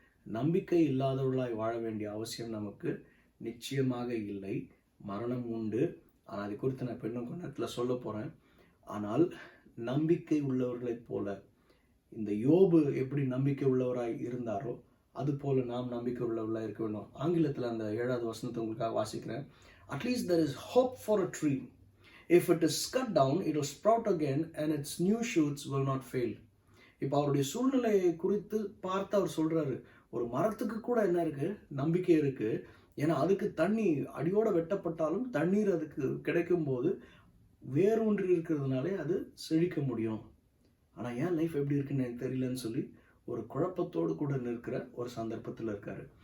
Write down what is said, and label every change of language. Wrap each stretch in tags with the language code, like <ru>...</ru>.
<ta>நம்பிக்கை இல்லாதவர்களாய் வாழ வேண்டிய அவசியம் நமக்கு நிச்சயமாக இல்லை. மரணம் உண்டு, ஆனால் அது குறித்து நான் இன்னும் கொஞ்ச நேரத்தில் சொல்ல போகிறேன். ஆனால் நம்பிக்கை உள்ளவர்களைப் போல, இந்த யோபு எப்படி நம்பிக்கை உள்ளவராய் இருந்தாரோ அது போல நாம் நம்பிக்கை உள்ளவர்களாக இருக்க வேண்டும். ஆங்கிலத்தில் அந்த 7வது வசனத்தை உங்களுக்காக வாசிக்கிறேன். At least</ta> <en>there is hope for a tree. If it is cut down, it will sprout again and its new shoots will not fail.</en> <ta>இப்போ அவருடைய சூழ்நிலையை குறித்து பார்த்து அவர் சொல்றாரு, ஒரு மரத்துக்கு கூட என்ன இருக்கு? நம்பிக்கை இருக்கு. ஏன்னா அதுக்கு தண்ணி அடியோட வெட்டப்பட்டாலும் தண்ணீர் அதுக்கு கிடைக்கும் போது வேரூன்றி இருக்கிறதுனாலே அது செழிக்க முடியும். ஆனால் ஏன் லைஃப் எப்படி இருக்குன்னு எனக்கு தெரியலன்னு சொல்லி ஒரு குழப்பத்தோடு கூட நிற்கிற ஒரு சந்தர்ப்பத்தில் இருக்காரு.</ta>